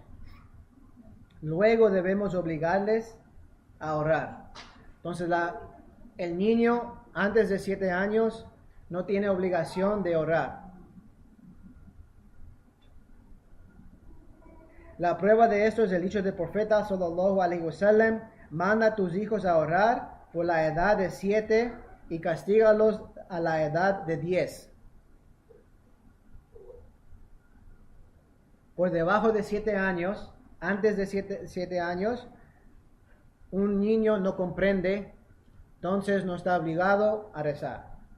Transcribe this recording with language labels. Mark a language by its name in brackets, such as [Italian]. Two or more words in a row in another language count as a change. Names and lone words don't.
[Spanish] Luego debemos obligarles a orar. Entonces el niño antes de 7 años no tiene obligación de orar. La prueba de esto es el dicho del profeta [Arabic] صلى الله عليه وسلم: [Spanish] manda a tus hijos a orar por la edad de 7 y castígalos a la edad de 10. Por debajo de 7 años, antes de 7 años, un niño no comprende, entonces no está obligado a rezar.